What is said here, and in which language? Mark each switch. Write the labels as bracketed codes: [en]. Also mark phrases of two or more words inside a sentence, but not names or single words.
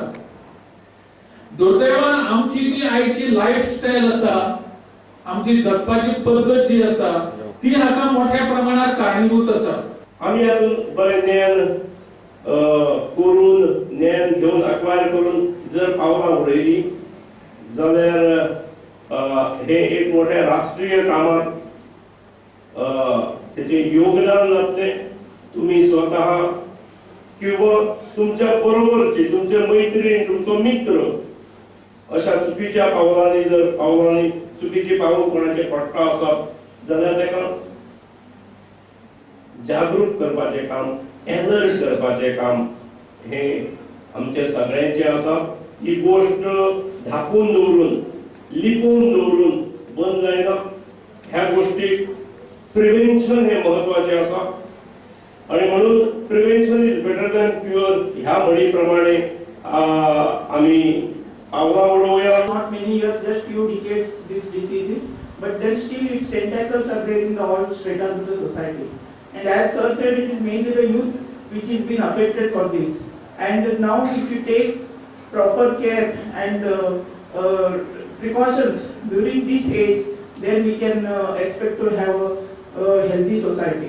[kok] दुर्दैवान आमची जी आयची लायफस्टायल आसा, आमची जगपाची पद्दत जी आसा ती हाका मोठ्या प्रमाणात कारणीभूत आसा. आमी हातून बरें ज्ञान करून, ज्ञान घेवन, अक्वायर करून जर पावलां उडयली जाल्यार हे एक मोठ्या राष्ट्रीय कामात त्याचे योगदान लागते. तुम्ही स्वतः किंवा तुमच्या बरोबरचे तुमचे मैत्रीण तुमचे मित्र अशा चुकीच्या पावलांनी चुकीची पावलं कोणाचे पडटा असतात जाल्यार ताका जागृत करपाचे काम, अलर्ट करपाचे काम हे आमचे सगळ्यांचे आसा. ही गोष्ट धापून दवरून लिपून दवरून बंद जायना. ह्या गोष्टीक प्रिव्हेन्शन हे महत्वाचे आसा आणि म्हणून [en] prevention is better than cure [kok] ह्या म्हणी प्रमाणे आम्ही पावलां उडोवया. [en] Not many years, just few decades this disease is, but then still its tentacles are there in the all straight onto the society. And as sir said, it is mainly the youth which is been affected for this. And now if you take proper care and precautions during this age, then we can expect to have a healthy society.